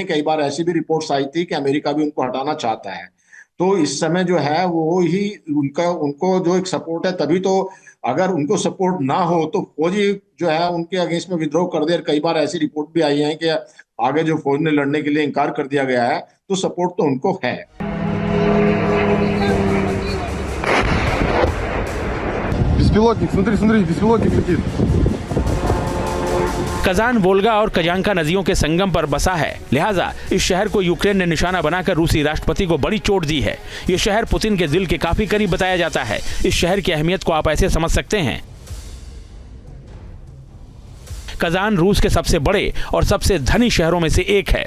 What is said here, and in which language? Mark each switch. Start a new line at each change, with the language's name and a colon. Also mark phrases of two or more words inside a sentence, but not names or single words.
Hindi: कई बार ऐसी भी रिपोर्ट्स आई थी कि अमेरिका भी उनको हटाना चाहता है। तो इस समय जो है वो ही उनको जो एक सपोर्ट है, तभी तो अगर उनको सपोर्ट ना हो तो फौजी जो है उनके अगेंस्ट में विद्रोह कर दे। कई बार ऐसी रिपोर्ट भी आई है कि आगे जो फौज ने लड़ने के लिए इनकार कर दिया गया है, तो सपोर्ट तो उनको है।
Russian: Беспилотник, смотри, беспилотник летит.
Hindi: कजान वोल्गा और कजांका नदियों के संगम पर बसा है, लिहाजा इस शहर को यूक्रेन ने निशाना बनाकर रूसी राष्ट्रपति को बड़ी चोट दी है। ये शहर पुतिन के दिल के काफी करीब बताया जाता है। इस शहर की अहमियत को आप ऐसे समझ सकते हैं। कजान रूस के सबसे बड़े और सबसे धनी शहरों में से एक है।